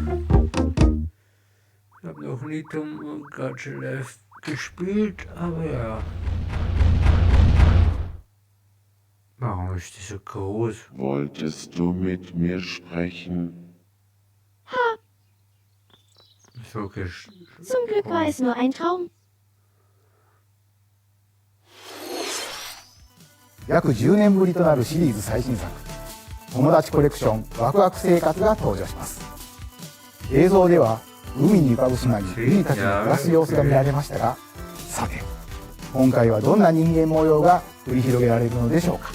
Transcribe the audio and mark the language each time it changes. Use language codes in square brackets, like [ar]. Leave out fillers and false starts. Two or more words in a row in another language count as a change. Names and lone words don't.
[de] Ich habe noch nie Tom Gacha Live gespielt, aber ja. Warum ist die so groß? Wolltest du mit mir sprechen? So Zum Glück war es nur ein Traum. [ja] 約10年ぶりとなるシリーズ最新作友達コレクションワクワク生活が登場します。映像では海に浮かぶ島にウニたちが暮らす様子が見られましたが、さて今回はどんな人間模様が繰り広げられるのでしょうか。